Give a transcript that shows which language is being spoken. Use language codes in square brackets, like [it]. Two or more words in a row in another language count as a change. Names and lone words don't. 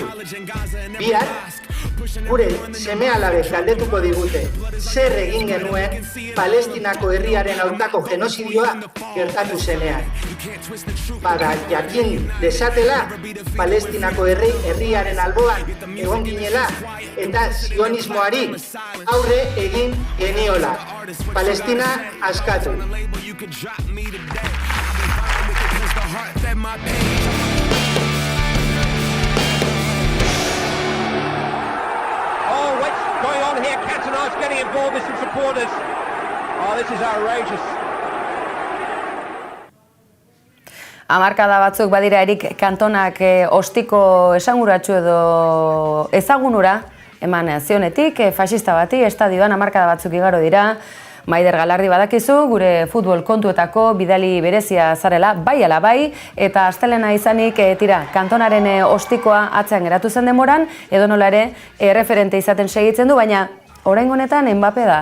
[eu] Bihar, gure seme-alabek galdetuko digute zer egin genuen Palestinako herriaren aurkako genozidioa gertatu zenean. Bada jakin desatela Palestinako herriaren alboan egon ginela eta zionismoari aurre egin geniola. Palestina askatu. [en] Going on here, Cantona is getting involved with some supporters. Oh, this is outrageous. [eu] Hamarkada batzuk badira Erik Cantonak ostiko esanguratsu edo ezagunura eman zionetik, faxista bati, estadioan hamarkada batzuk igaro dira. Maider Galardi badakizu, gure futbol kontuetako bidali berezia zarela, bai ala bai, eta astelena izanik, tira, Kantonaren ostikoa atzean geratu zen demoran, edo nola ere, referente izaten segitzen du, baina oraingo honetan Mbappe da.